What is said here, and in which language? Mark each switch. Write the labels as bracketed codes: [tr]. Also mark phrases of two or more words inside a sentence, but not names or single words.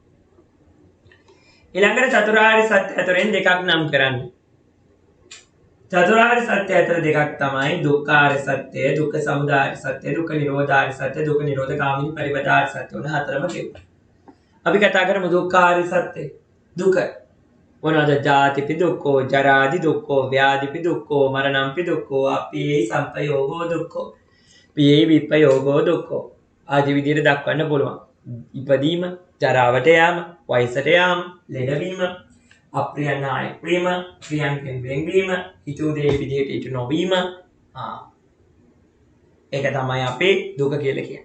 [si] ඊළඟට චතුරාර්ය සත්‍ය අතරින් දෙකක් නම් කරන්නේ. චතුරාර්ය සත්‍ය අතර දෙකක් තමයි දුක්ඛාර්ය සත්‍ය, දුක්ඛ සමුදය සත්‍ය, දුක්ඛ නිරෝධාර්ය සත්‍ය, දුක්ඛ නිරෝධ ගාමිනී පරිබදාර්ය සත්‍ය උන හතරම කියමු. අපි කතා කරමු දුක්ඛාර්ය සත්‍ය. දුක මොනවාද? [pi] ජාතිපි දුක්ඛෝ, ජරාදි දුක්ඛෝ, ව්‍යාධිපි දුක්ඛෝ, මරණම්පි දුක්ඛෝ, අප්පියේ සම්පයෝගෝ දුක්ඛෝ, පියේ විපයෝගෝ දුක්ඛෝ. [si] ආදී විදිහට දක්වන්න පුළුවන්. ඉපදීම, ජරාවට යාම, වයසට යාම, ලෙඩවීම, අප්‍රියයන් අයෙක් වීම, ප්‍රියයන්ගෙන් වෙන්වීම, හිතුව දේ විදිහට ඉටු නොවීම. ඒක තමයි අපේ දුක කියලා කියන්නේ.